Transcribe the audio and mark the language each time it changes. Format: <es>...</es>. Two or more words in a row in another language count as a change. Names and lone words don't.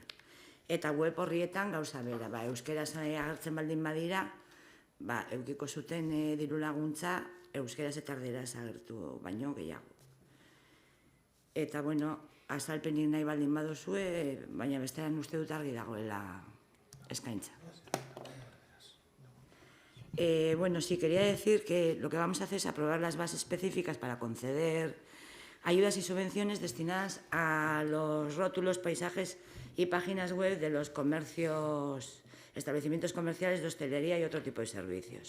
<eu>Eta web horrietan gauza bera, euskeraz agertzen baldin badira, eukiko zuten diru laguntza euskeraz eta erderaz agertu baino gehiago. Eta, azalpenik nahi baldin baduzue, baina bestean uste dut argi dagoela eskaintza.</eu> <es>Sí, quería decir que lo que vamos a hacer es aprobar las bases específicas para conceder ayudas y subvenciones destinadas a los rótulos, paisajes y páginas web de los comercios, establecimientos comerciales de hostelería y otro tipo de servicios.</es>